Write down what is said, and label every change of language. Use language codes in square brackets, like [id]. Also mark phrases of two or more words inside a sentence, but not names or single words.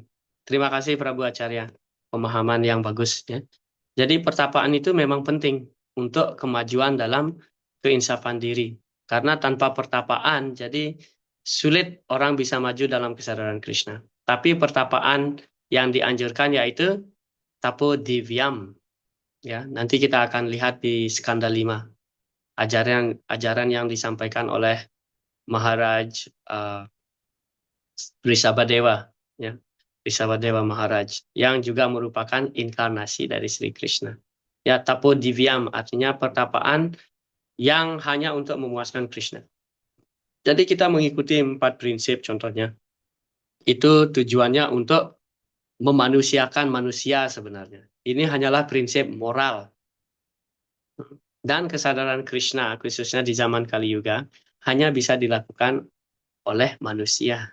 [id] Terima kasih Prabu Acarya, pemahaman yang bagus, ya. Jadi pertapaan itu memang penting untuk kemajuan dalam keinsafan diri. Karena tanpa pertapaan, jadi sulit orang bisa maju dalam kesadaran Krishna. Tapi pertapaan yang dianjurkan yaitu [sa] tapo divyam, [id] ya. Nanti kita akan lihat di skanda 5, ajaran yang disampaikan oleh Maharaj Risabhadewa, ya. Risabhadewa Maharaj, yang juga merupakan inkarnasi dari Sri Krishna. Ya, [sa] tapo divyam [id] artinya pertapaan yang hanya untuk memuaskan Krishna. Jadi kita mengikuti 4 prinsip contohnya. Itu tujuannya untuk memanusiakan manusia sebenarnya. Ini hanyalah prinsip moral. Dan kesadaran Krishna, khususnya di zaman Kali Yuga, hanya bisa dilakukan oleh manusia.